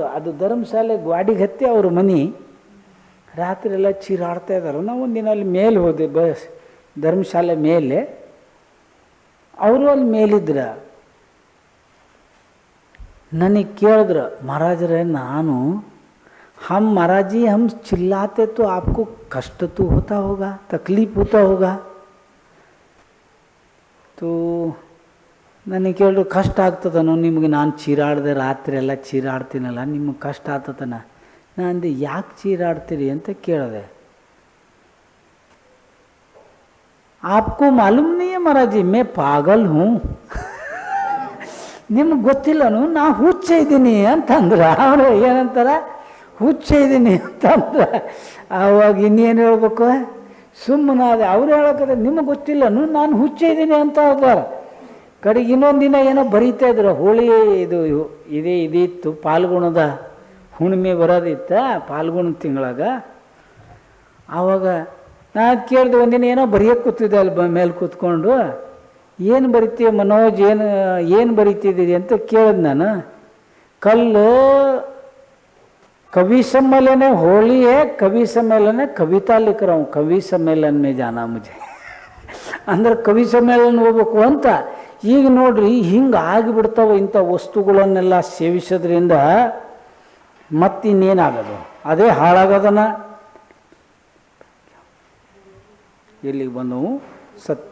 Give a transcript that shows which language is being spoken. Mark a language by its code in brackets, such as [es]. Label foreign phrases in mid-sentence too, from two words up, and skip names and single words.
[kn] ಅದು ಧರ್ಮಶಾಲೆ ಗಾಡಿಗೆ ಹತ್ತಿ ಅವ್ರ ಮನೆ, ರಾತ್ರಿ ಎಲ್ಲ ಚೀರಾಡ್ತಾ ಇದ್ದಾರೆ. ನಾವು ಒಂದಿನ ಅಲ್ಲಿ ಮೇಲೆ ಹೋದೆ, ಬಸ್ ಧರ್ಮಶಾಲೆ ಮೇಲೆ. ಅವರು ಅಲ್ಲಿ ಮೇಲಿದ್ರ. ನನಗೆ ಕೇಳಿದ್ರು, ಮಹಾರಾಜರೇ ನಾನು [hi] हम महाराज जी हम चिल्लाते तो आपको कष्ट तो होता होगा, [kn] तकलीफ होता होगा. तो ನನಗೆ ಕೇಳಿದ್ರು ಕಷ್ಟ ಆಗ್ತದನು ನಿಮಗೆ, ನಾನು ಚೀರಾಡಿದೆ ರಾತ್ರಿ ಎಲ್ಲ ಚೀರಾಡ್ತೀನಲ್ಲ, ನಿಮಗೆ ಕಷ್ಟ ಆಗ್ತದನ? ನಾನು ಅಂದೆ ಯಾಕೆ ಚೀರಾಡ್ತೀರಿ ಅಂತ ಕೇಳಿದೆ. [hi] आपको मालूम नहीं है महाराज जी मैं पागल हूँ [kn] ನಿಮ್ಗೆ ಗೊತ್ತಿಲ್ಲನು ನಾ ಹುಚ್ಚ ಇದ್ದೀನಿ ಅಂತಂದ್ರೆ ಅವರು ಏನಂತಾರ, ಹುಚ್ಚ ಇದ್ದೀನಿ ಅಂತಂದ್ರೆ ಆವಾಗ ಇನ್ನೇನು ಹೇಳ್ಬೇಕು, ಸುಮ್ಮನಾದೆ. ಅವ್ರು ಹೇಳೋಕೆ ನಿಮಗೆ ಗೊತ್ತಿಲ್ಲನು ನಾನು ಹುಚ್ಚ ಇದ್ದೀನಿ ಅಂತ ಹೇಳ್ತಾರೆ. ಕಡೆಗೆ ಇನ್ನೊಂದು ದಿನ ಏನೋ ಬರೀತಾ ಇದ್ರು, ಹೋಳಿ ಇದಿತ್ತು ಪಾಲ್ಗುಣದ ಹುಣ್ಣಿಮೆ ಬರೋದಿತ್ತ ಪಾಲ್ಗುಣ ತಿಂಗಳಾಗ. ಆವಾಗ ನಾನು ಕೇಳಿದೆ, ಒಂದಿನ ಏನೋ ಬರೆಯೋಕ್ಕೆ ಕೂತಿದ್ದೆ ಅಲ್ಲಿ ಮೇಲೆ ಕೂತ್ಕೊಂಡು, ಏನು ಬರಿತೀಯ ಮನೋಜ್, ಏನು ಬರಿತಿದ್ದೀರಿ ಅಂತ ಕೇಳಿದೆ ನಾನು. [hi] ಕಲ್ಲು कवि सम्मेलन है, होली है, कवि सम्मेलन है, कविता लिख रहा हूँ, कवि सम्मेलन में जाना मुझे [kn] ಅಂದ್ರೆ ಕವಿ ಸಮ್ಮೇಳನ ಹೋಗ್ಬೇಕು ಅಂತ. ಈಗ ನೋಡ್ರಿ ಹಿಂಗೆ ಆಗಿಬಿಡ್ತಾವೆ ಇಂಥ ವಸ್ತುಗಳನ್ನೆಲ್ಲ ಸೇವಿಸೋದ್ರಿಂದ. ಮತ್ತಿನ್ನೇನಾಗೋದು, ಅದೇ ಹಾಳಾಗೋದನ್ನ. ಎಲ್ಲಿಗೆ ಬಂದವು ಸತ್ತ.